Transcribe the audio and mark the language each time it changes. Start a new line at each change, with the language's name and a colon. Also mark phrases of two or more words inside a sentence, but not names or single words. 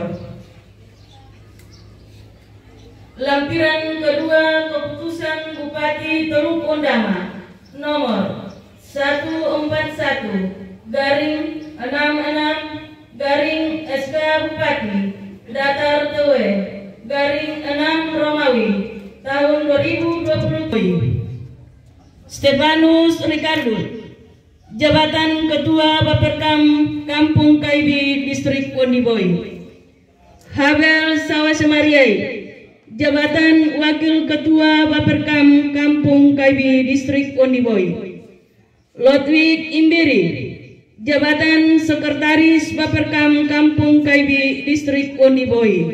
Indonesian: Lampiran kedua keputusan Bupati Teluk Ondama nomor 141/66 SK Bupati Datar TW /6 Romawi tahun 2020. Stefanus Ricardo, jabatan Ketua Baperkam Kampung Kaibi Distrik Kondiboi. Habel Sawasemariai, jabatan Wakil Ketua Baperkam Kampung Kaibi Distrik Kondiboi. Lodwig Imbiri, jabatan Sekretaris Baperkam Kampung Kaibi Distrik Kondiboi.